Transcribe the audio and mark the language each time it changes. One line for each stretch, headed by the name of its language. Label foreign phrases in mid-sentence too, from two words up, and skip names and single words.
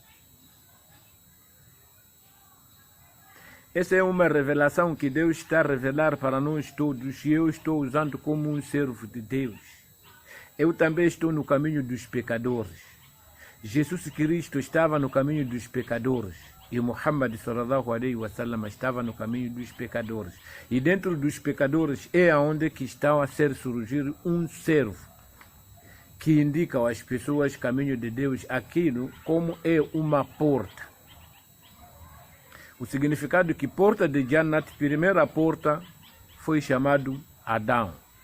Portuguese: Essa é uma revelação que Deus está a revelar para nós todos e eu estou usando como um servo de Deus. Eu também estou no caminho dos pecadores. Jesus Cristo estava no caminho dos pecadores e Muhammad
Arabic: صلى الله عليه وسلم
Portuguese: estava no caminho dos pecadores. E dentro dos pecadores é onde que está a ser surgir um servo que indica às pessoas o caminho de Deus, aquilo como é uma porta. O significado que porta de Jannat, primeira porta, foi chamado Adão.